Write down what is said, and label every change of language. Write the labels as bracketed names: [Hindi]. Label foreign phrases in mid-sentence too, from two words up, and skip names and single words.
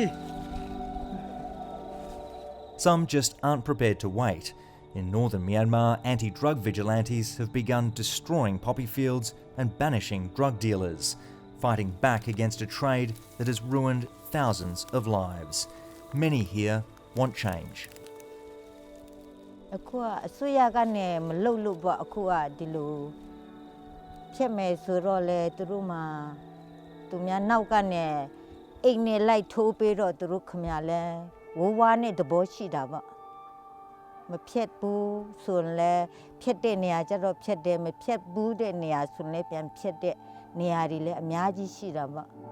[English] Some just aren't prepared to wait. In northern Myanmar, anti-drug vigilantes have begun destroying poppy fields and banishing drug dealers, fighting back against a trade that has ruined thousands of lives. Many here want change. [Burmese] အခုကအစိုးရကနေမလုပ်လို့ပေါ့အခုကဒီလိုဖြစ်မယ်ဆိုတော့လေသူတို့မှာသူများနောက်ကနေအိမ်နဲ့လိုက်ထိုးပေးတော့သူတို့ခမရလဲဝဝနဲ့တဘောရှိတာပေါ့မဖြတ်ဘူးဆိုရင်လဲဖြတ်တဲ့နေရာကျတော့ဖြတ်တယ်မဖြတ်ဘူးတဲ့နေရာဆိုရင်လဲပြန်ဖြတ်တဲ့နေရာတွေလည်းအများကြီးရှိတာပေါ့